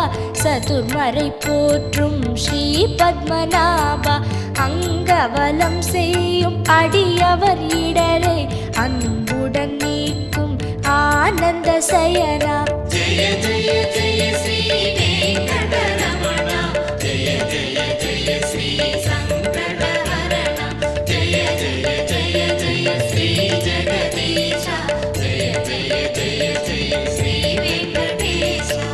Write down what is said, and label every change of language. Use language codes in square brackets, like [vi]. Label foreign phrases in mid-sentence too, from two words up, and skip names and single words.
[ta] சதுர்மறை போற்றும் ஸ்ரீ பத்மநாபா, அங்கவலம் செய்யும் அடியவர் இடரை அன்புடன் நீக்கும் ஆனந்த சயனா. [sa] जय जय जय श्री वेंकटरमण, जय जय जय श्री संकटहरण, जय जय जय जय श्री जगदीश, जय जय जय जय श्री वेंकटेश.